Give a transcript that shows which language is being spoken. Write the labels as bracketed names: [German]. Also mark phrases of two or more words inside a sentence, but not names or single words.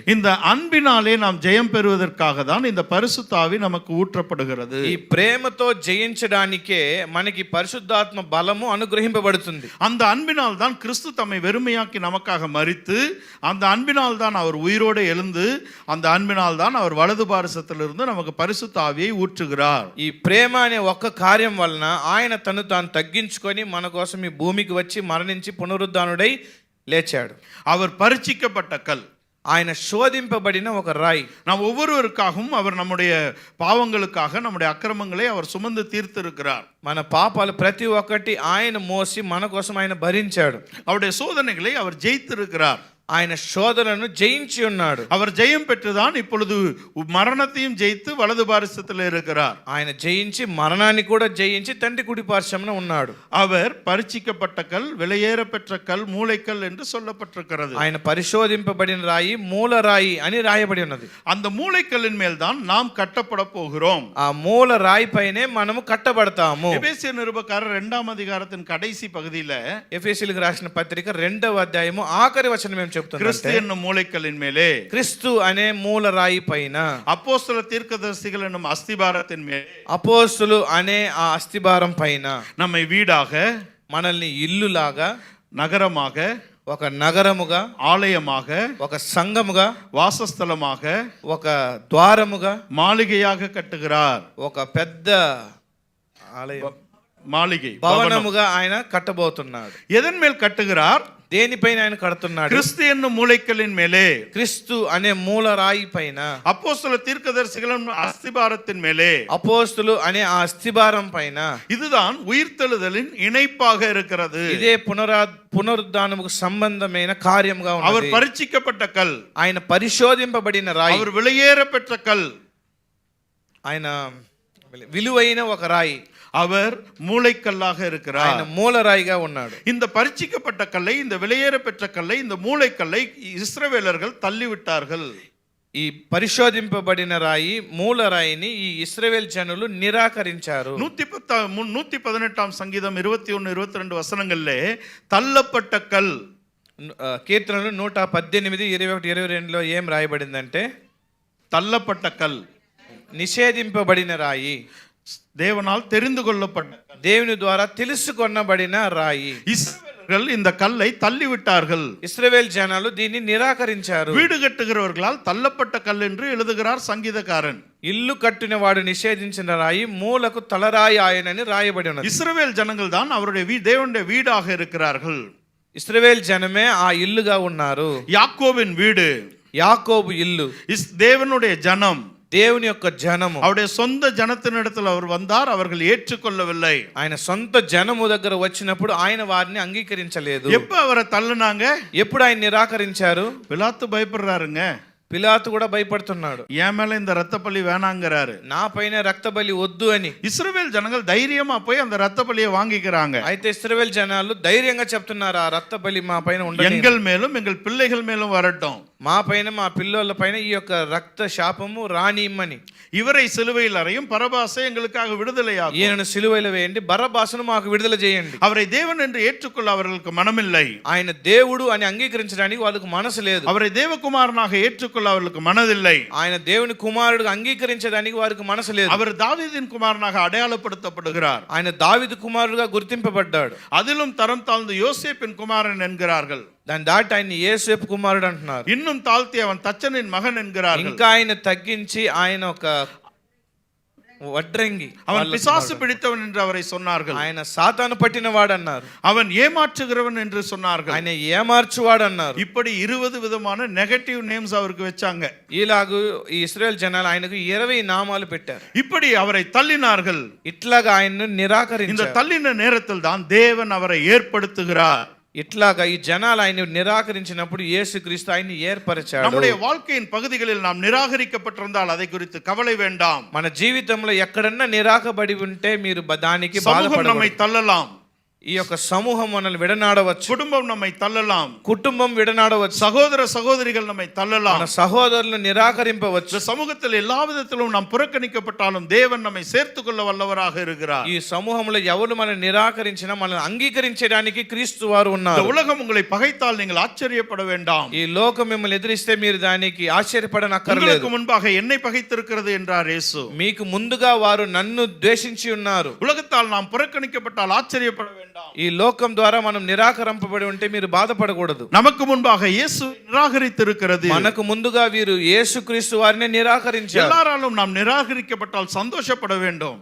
[Tamil] இந்த அன்பினாலே நாம் ஜெயம் பெறுவதற்காக தான் இந்த பரிசுத்த ஆவி நமக்கு ஊற்றப்படுகிறது. [Telugu] ఈ ప్రేమతో జయించడానికే మనకి పరిశుద్ధాత్మ బలము అనుగ్రహింపబడుతుంది. [Tamil] அந்த அன்பினால் தான் கிறிஸ்து தம்மை வெறுமையாக்கி நமக்காக மரித்து, அந்த அன்பினால் தான் அவர் உயிரோடு எழுந்து, அந்த அன்பினால் தான் அவர் வலது பாரசத்திலிருந்து நமக்கு பரிசுத்த ஆவியை ஊற்றுகிறார். [Telugu] ఈ ప్రేమ అనే ఒక్క కార్యం వలన ఆయన తను తాను తగ్గించుకొని మన కోసం ఈ భూమికి వచ్చి మరణించి పునరుద్ధానుడై లేచాడు. [Tamil] அவர் பரிச்சிக்கப்பட்ட கல், [Telugu] ఆయన శోధింపబడిన ఒక రాయి. [Tamil] நாம் ஒவ்வொருவருக்காகவும் அவர் நம்முடைய பாவங்களுக்காக நம்முடைய அக்கிரமங்களை அவர் சுமந்து தீர்த்திருக்கிறார். [Telugu] మన పాపాలు ప్రతి ఒక్కటి ఆయన మోసి మన కోసం ఆయన భరించాడు. [Tamil] அவருடைய சோதனைகளை அவர் ஜெயித்திருக்கிறார். [Telugu] ఆయన శోధనను జయించి ఉన్నాడు. [Tamil] அவர் ஜெயம் பெற்றுதான் இப்பொழுது மரணத்தையும் ஜெயித்து வலது பாரசத்தில் இருக்கிறார். [Telugu] ఆయన జయించి మరణాన్ని కూడా జయించి తండ్రి కుడి పార్శ్వమున ఉన్నాడు. [Tamil] அவர் பரிச்சிக்கப்பட்ட கல், விலையேற பெற்ற கல், மூளைக்கல் என்று சொல்லப்பட்டிருக்கிறது. [Telugu] ఆయన పరిశోధింపబడిన రాయి మూల రాయి అని రాయబడి ఉన్నది. [Tamil] அந்த மூளைக்கல்லின் மேல் தான் நாம் கட்டப்பட போகிறோம். [Telugu] ఆ మూల రాయి పైనే మనము కట్టబడతాము. [Tamil] எபேசியர் நிருபக்காரர் 2ஆம் அதிகாரத்தின் கடைசி பகுதியில [Telugu] ఎఫెసీయులకు రాసిన పత్రిక 2వ అధ్యాయము ఆఖరి వచనం ఏం చెప్తుంది? [Tamil] கிறிஸ்து என்னும் மூளைக்கல்லின் மேலே, [Telugu] క్రీస్తు అనే మూల రాయి పైన, [Tamil] அப்போஸ்தல தீர்க்கதரிசிகள் என்னும் அஸ்திபாரத்தின் மேலே, [Telugu] అపోస్తులు అనే ఆ అస్థిభారం పైన [Tamil] நம்மை வீடாக, [Telugu] మనల్ని ఇల్లులాగా, [Tamil] நகரமாக, [Telugu] ఒక నగరముగా, [Tamil] ஆலயமாக, [Telugu] ఒక సంఘముగా, [Tamil] வாசஸ்தலமாக, [Telugu] ఒక ద్వారముగా, [Tamil] மாளிகையாக கட்டுகிறார். [Telugu] ఒక పెద్ద ఆలయం, [Tamil] மாளிகை, [Telugu] భవనముగా ఆయన కట్టబోతున్నాడు. [Tamil] எதன் மேல் கட்டுகிறார்? [Telugu] దేనిపైన ఆయన కడుతున్నాడు? [Tamil] கிறிஸ்து என்னும் மூளைக்கல்லின் மேலே, [Telugu] క్రీస్తు అనే మూల రాయి పైన, [Tamil] அப்போஸ்தல தீர்க்கதரிசிகள் அஸ்திபாரத்தின் மேலே, [Telugu] అపోస్తులు అనే ఆ అస్థిభారం పైన. [Tamil] இதுதான் உயிர்த்தெழுதலின் இணைப்பாக இருக்கிறது. [Telugu] ఇదే పునరుద్ధానముకు సంబంధమైన కార్యముగా ఉన్నది. [Tamil] அவர் பரிச்சிக்கப்பட்ட கல், [Telugu] ఆయన పరిశోధింపబడిన రాయి, [Tamil] அவர் விலையேற பெற்ற கல், [Telugu] ఆయన విలువైన ఒక రాయి, [Tamil] அவர் மூளைக்கல்லாக இருக்கிறார். [Telugu] ఆయన మూలరాయిగా ఉన్నాడు. [Tamil] இந்த பரிச்சிக்கப்பட்ட கல்லை, இந்த விலையேற பெற்ற கல்லை, இந்த மூளைக்கல்லை இஸ்ரவேலர்கள் தள்ளிவிட்டார்கள். [Telugu] ఈ పరిశోధింపబడిన రాయి మూల రాయిని ఈ ఇశ్రాయేల్ జనులు నిరాకరించారు. [Tamil] 118ஆம் சங்கீதம் 21, 22 வசனங்களிலே தள்ளப்பட்ட கல், [Telugu] కీర్తనలు 118, 21, 22లో ఏం రాయబడిందంటే, [Tamil] தள்ளப்பட்ட கல், [Telugu] నిషేధింపబడిన రాయి, [Tamil] தேவனால் தெரிந்து கொள்ளப்பட்ட, [Telugu] దేవుని ద్వారా తెలుసుకొనబడిన రాయి. [Tamil] இஸ்ரவேலர்கள் இந்த கல்லை தள்ளிவிட்டார்கள். [Telugu] ఇశ్రాయేల్ జనాలు దీన్ని నిరాకరించారు. [Tamil] வீடு கட்டுகிறவர்களால் தள்ளப்பட்ட கல் என்று எழுதுகிறார் சங்கீதக்காரன். [Telugu] ఇల్లు కట్టిన వాడు నిషేధించిన రాయి, మూలకు తలరాయి ఆయనని రాయబడి ఉన్నది. [Tamil] இஸ்ரவேல் ஜனங்கள் தான் அவருடைய தேவனுடைய வீடாக இருக்கிறார்கள். [Telugu] ఇశ్రాయేల్ జనమే ఆ ఇల్లుగా ఉన్నారు. [Tamil] யாக்கோபின் வீடு, [Telugu] యాకోబు ఇల్లు, [Tamil] தேவனுடைய ஜனம், [Telugu] దేవుని యొక్క జనము. [Tamil] அவருடைய சொந்த ஜனத்தினிடத்தில் அவர் வந்தார், அவர்கள் ஏற்றுக்கொள்ளவில்லை. [Telugu] ఆయన సొంత జనము దగ్గర వచ్చినప్పుడు ఆయన వారిని అంగీకరించలేదు. [Tamil] எப்ப அவரை தள்ளுனாங்க? [Telugu] ఎప్పుడు ఆయన నిరాకరించారు? [Tamil] பிலாத்து பயப்படுறாருங்க. [Telugu] పిలాతు కూడా భయపడుతున్నాడు. [Tamil] என் மேல இந்த ரத்த பலி வேணாங்கிறாரு. [Telugu] నా పైన రక్త బలి వద్దు అని. [Tamil] இஸ்ரவேல் ஜனங்கள் தைரியமா போய் அந்த ரத்த பலியை வாங்கிக்கிறாங்க. [Telugu] అయితే ఇశ్రాయేలు జనాలు ధైర్యంగా చెప్తున్నారు, ఆ రక్త బలి మా పైన ఉండదు, [Tamil] எங்கள் மேலும் எங்கள் பிள்ளைகள் மேலும் வரட்டும், [Telugu] మా పైన మా పిల్లల పైన ఈ యొక్క రక్త శాపము రానిమ్మని. [Tamil] இவரை சிலுவையில் அறையும், பரபாசை எங்களுக்காக விடுதலையாகும், [Telugu] ఈయనను సిలువలో వేయండి, బరబాసును మాకు విడుదల చేయండి. [Tamil] அவரை தேவன் என்று ஏற்றுக்கொள்ள அவர்களுக்கு மனமில்லை. [Telugu] ఆయన దేవుడు అని అంగీకరించడానికి వాళ్ళకు మనసు లేదు. [Tamil] அவரை தேவகுமாரனாக ஏற்றுக்கொள்ள அவர்களுக்கு மனதில்லை. [Telugu] ఆయన దేవుని కుమారుడు అంగీకరించడానికి వారికి మనసు లేదు. [Tamil] அவர் தாவீதின் குமாரனாக அடையாளப்படுத்தப்படுகிறார். [Telugu] ఆయన దావీదు కుమారుడుగా గుర్తింపబడ్డాడు. [Tamil] அதிலும் தரம் தாழ்ந்து யோசேப்பின் குமாரன் என்கிறார்கள். [Telugu] దాని దాటి ఆయన యేసేపు కుమారుడు అంటున్నారు. [Tamil] இன்னும் தாழ்த்தி அவன் தச்சனின் மகன் என்கிறார்கள். [Telugu] ఇంకా ఆయన తగ్గించి ఆయన ఒక వడ్రంగి, [Tamil] அவன் பிசாசு பிடித்தவன் என்று அவரை சொன்னார்கள். [Telugu] ఆయన సాతాను పట్టినవాడు అన్నారు. [Tamil] அவன் ஏமாற்றுகிறவன் என்று சொன்னார்கள். [Telugu] ఆయన ఏమార్చువాడు అన్నారు. [Tamil] இப்படி 20 விதமான [English] negative names [Tamil] அவருக்கு வச்சாங்க. [Telugu] ఇలాగూ ఈ ఇశ్రాయేల్ జనాలు ఆయనకు 20 నామాలు పెట్టారు. [Tamil] இப்படி அவரை தள்ளினார்கள். [Telugu] ఇట్లాగా ఆయన్ను [Tamil] இந்த [Telugu] నిరాకరించారు. [Tamil] தள்ளின நேரத்தில் தான் தேவன் அவரை ஏற்படுத்துகிறார். [Telugu] ఇట్లాగా ఈ జనాలు ఆయన నిరాకరించినప్పుడు యేసుక్రీస్తు ఆయన్ని ఏర్పరిచాడు. [Tamil] நம்முடைய வாழ்க்கையின் பகுதிகளில் நாம் நிராகரிக்கப்பட்டிருந்தால் அதை குறித்து கவலை வேண்டாம். [Telugu] మన జీవితంలో ఎక్కడన్నా నిరాకబడి ఉంటే మీరు దానికి [Tamil] சமூகம் [Telugu] బాధపడకూడదు. [Tamil] நம்மை தள்ளலாம், [Telugu] ఈ యొక్క సమూహం మనల్ని విడనాడవచ్చు, [Tamil] குடும்பம் நம்மை தள்ளலாம், [Telugu] కుటుంబం విడనాడవచ్చు, [Tamil] சகோதர சகோதரிகள் நம்மை தள்ளலாம், [Telugu] మన సహోదరులను నిరాకరింపవచ్చు. [Tamil] இந்த சமூகத்தில் எல்லா விதத்திலும் நாம் புறக்கணிக்கப்பட்டாலும் தேவன் நம்மை சேர்த்துக் கொள்ள வல்லவராக இருக்கிறார். [Telugu] ఈ సమూహంలో ఎవరు మనల్ని నిరాకరించినా మనల్ని అంగీకరించడానికి క్రీస్తు వారు [Tamil] இந்த [Telugu] ఉన్నారు. [Tamil] உலகம் உங்களை பகைத்தால் நீங்கள் ஆச்சரியப்பட வேண்டாம். [Telugu] ఈ లోకం మిమ్మల్ని ఎదిరిస్తే మీరు దానికి ఆశ్చర్యపడనక్కర్లేదు. [Tamil] உங்களுக்கு முன்பாக என்னை பகைத்திருக்கிறது என்றார் இயேசு. [Telugu] మీకు ముందుగా వారు నన్ను ద్వేషించి ఉన్నారు. [Tamil] உலகத்தால் நாம் புறக்கணிக்கப்பட்டால் ஆச்சரியப்பட வேண்டாம். [Telugu] ఈ లోకం ద్వారా మనం నిరాకరింపబడి ఉంటే మీరు బాధపడకూడదు. [Tamil] நமக்கு முன்பாக இயேசு நிராகரித்திருக்கிறது. [Telugu] మనకు ముందుగా వీరు యేసుక్రీస్తు వారిని నిరాకరించారు. [Tamil] எல்லாராலும் நாம் நிராகரிக்கப்பட்டால் சந்தோஷப்பட வேண்டும்.